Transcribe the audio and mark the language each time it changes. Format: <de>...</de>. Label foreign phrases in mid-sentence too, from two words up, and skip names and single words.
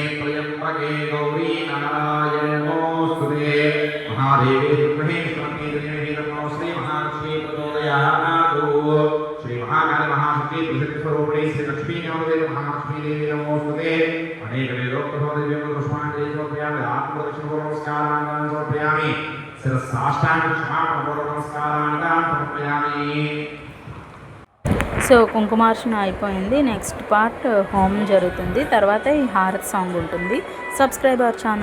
<sa>त्र्यम्बके गौरी नारायणे नमोऽस्तुते महादेवी विद्महे श्रीमती नमो श्री महालक्ष्मी प्रचोदयात् श्री महाकाली महाशक्ति त्रिशक्ति स्वरूपिणी श्री लक्ष्मी नमोदेवी महालक्ष्मी देवी नमोऽस्तुते अनेक वेदोक्तसौदेव्यं पुष्पाञ्जलि समर्पयामि आत्मदर्शनपूर्वक नमस्कारान् समर्पयामि शिरसाष्टाङ्ग क्षमापणपूर्वक नमस्कारान् समर्पयामि।</sa> <te>సో కుంకుమార్చన అయిపోయింది.</te> <en>next part</en> <te>హోమం జరుగుతుంది. తర్వాత ఈ హారతి సాంగ్ ఉంటుంది.</te> <en>subscribe our channel.</en>